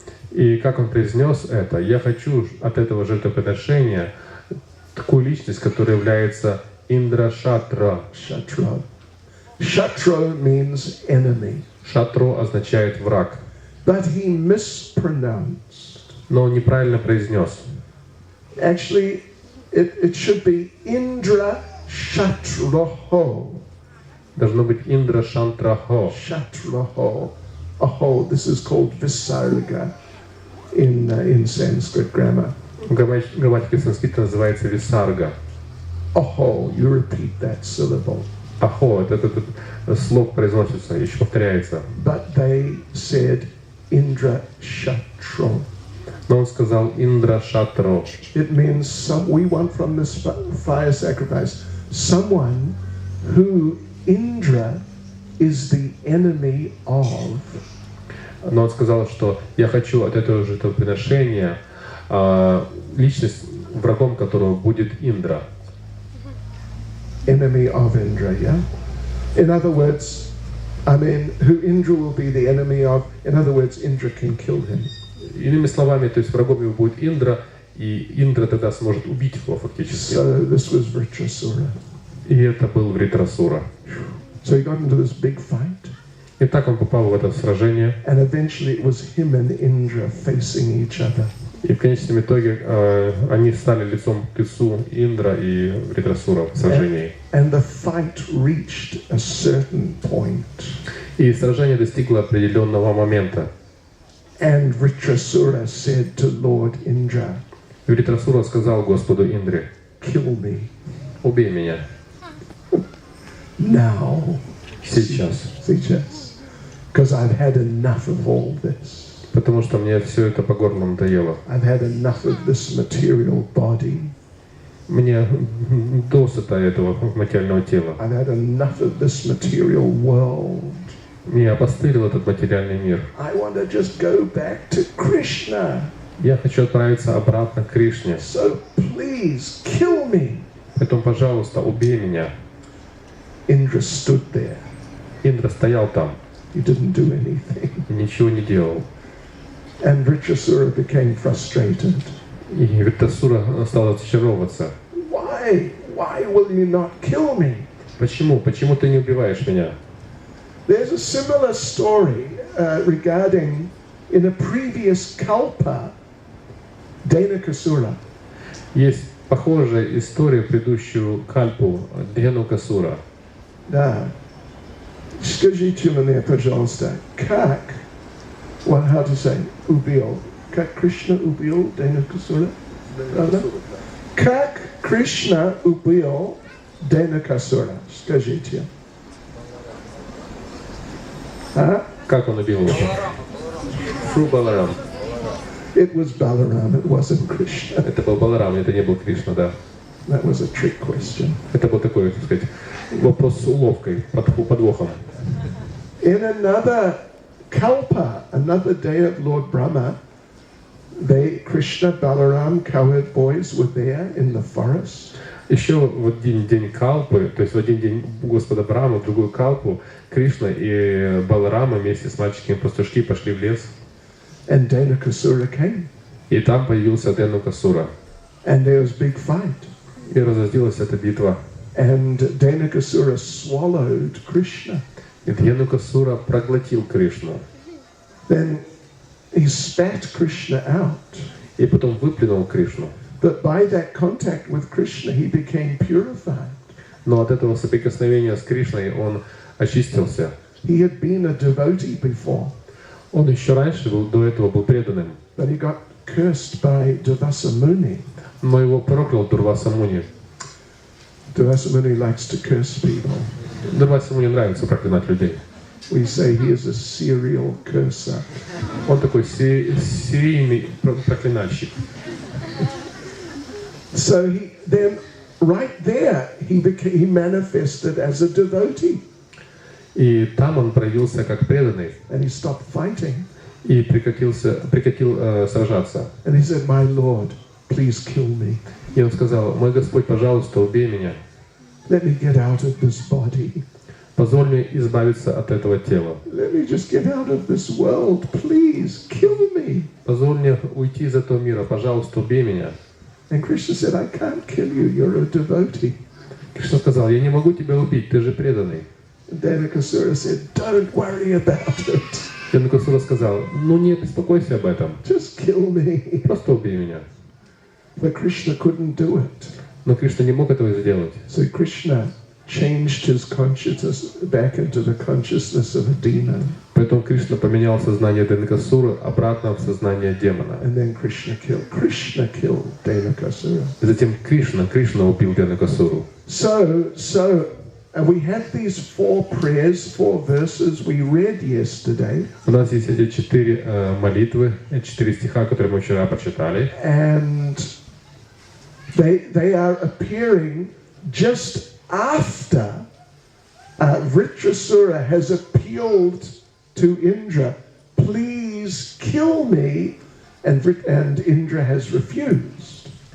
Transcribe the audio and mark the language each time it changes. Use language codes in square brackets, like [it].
[ru] И как он произнес это: я хочу от этого жертвоприношения такую личность, которая является Индра Шатра. [en] Shatro. Shatro means enemy. [ru] Шатро означает враг. [en] But he mispronounced. [ru] Но он неправильно произнес. [en] Actually, it should be Indra Shatroho. [ru] Должно быть Индра Шантрахо. [sa] Shatroho. Aho. [en] This is called Visarga in Sanskrit grammar. [ru] В грамматике санскрита называется Висарга. [sa] Aho. [en] You repeat that syllable. [ru] Ахо, этот слог произносится, еще повторяется. [en] But they said Indra Shatro. [ru] Но он сказал Индра Шатро. [en] It means we want from this fire sacrifice someone who Indra is the enemy of. [ru] Но он сказал, что я хочу от этого жертвоприношения личность, врагом которого будет Индра. [en] Enemy of Indra, yeah? In other words, who Indra will be the enemy of, in other words, Indra can kill him. [ru] Иными словами, то есть врагом его будет Индра, и Индра тогда сможет убить его фактически. [en] So this was Vритрасура. [ru] И это был Вритрасура. [en] So he got into this big fight. [ru] И так он попал в это сражение. [en] And eventually it was him and Indra facing each other. [ru] И в конечном итоге они стали лицом к лицу, Индра и Вритрасура в сражении. [en] And the fight reached a certain point. [ru] И сражение достигло определенного момента. [en] And Vритрасура said to Lord Indra, [ru] Вритрасура сказал Господу Индре: [en] kill me. [ru] Убей меня. [en] Now. [ru] Сейчас. [en] Because I've had enough of all this. [ru] Потому что мне все это по горло надоело. [en] I've had enough of this material body. [ru] Мне досыта этого материального тела. [en] I've had enough of this material world. [ru] Меня опостылил этот материальный мир. [en] I want to just go back to Krishna. [ru] Я хочу отправиться обратно к Кришне. [en] So please kill me. [ru] Поэтому, пожалуйста, убей меня. [en] Indra stood there. [ru] Индра стоял там. [en] He didn't do anything. [ru] И ничего не делал. [en] And Vритрасура became frustrated. [ru] И Вритрасура стал разочаровываться. [en] Why will you not kill me? [ru] Почему? Почему ты не убиваешь меня? [en] There's a similar story regarding in a previous kalpa, Dhenukasura. [ru] Есть похожая история в предыдущую кальпу Дhenukasura. Да. Скажите мне, пожалуйста, как, [en] how to say, [ru] убил? Как Кришна убил Дhenukasura? Правда? Как Кришна убил Дhenukasura? Скажите. А? Как он убил его? [en] Through Balaram. It was Balaram, it wasn't Krishna. [ru] Это был Баларам, это не был Кришна, да. [en] That was a trick question. [ru] Это был такой, так сказать, вопрос с уловкой, подвохом. [en] In another kalpa, another day of Lord Brahma, Krishna, Balaram, cowherd boys were there in the forest. [ru] Еще в один день калпы, то есть в один день Господа Брахмы, в другую калпу, Кришна и Баларама вместе с мальчиками-пастушки пошли в лес. [en] And Dhenukasura came. [ru] И там появился Дhenukasura. [en] And there was big fight. [ru] И разразилась эта битва. [en] And Dhenukasura swallowed Krishna. [ru] И Дhenukasura проглотил Кришну. [en] Then he spat Krishna out. [ru] И потом выплюнул Кришну. [en] But by that contact with Krishna, he became purified. [ru] Но от этого соприкосновения с Кришной он очистился. [en] He had been a devotee before. [ru] Он еще раньше до этого был преданным. [en] But he got cursed by Durvasa Muni. [ru] Но его проклял Дурваса Муни. [en] Durvasa Muni likes to curse people. [ru] Дурваса Муни нравится проклинать людей. [en] We say he is a serial curser. [ru] Он такой серийный проклинальщик. [en] So then right there he manifested as a devotee. [ru] И там он проявился как преданный. [en] And he stopped fighting. [ru] И прекратил сражаться. [en] And he said, "My Lord, please kill me. [ru] И он сказал: мой Господь, пожалуйста, убей меня. [en] Let me get out of this body. [ru] Позволь мне избавиться от этого тела. [en] Let me just get out of this world. Please kill me." [ru] Позволь мне уйти из этого мира. Пожалуйста, убей меня. [en] And Krishna said, "I can't kill you. You're a devotee." [ru] Кришна сказал: я не могу тебя убить, ты же преданный. [en] And Dhenukasura said, "Don't worry about it. [ru] Дhenukasura сказал: ну не беспокойся об этом. [en] Just kill me." [ru] Просто убей меня. [en] But Krishna couldn't do it. [ru] Но Кришна не мог этого сделать. [en] So Krishna changed his consciousness back into the consciousness of a demon. [ru] Поэтому Кришна поменял сознание Дhenukasуры обратно в сознание демона. [en] And then Krishna killed Dhenukasura. [ru] И затем Кришна убил Дhenukasуру. [en] So we have these four prayers, 4 verses we read yesterday. [ru] У нас есть эти 4 молитвы, 4 стиха, которые мы вчера прочитали. [en] And they are appearing just after Vritrasura has appealed to Indra, "Please kill me," and Indra has refused.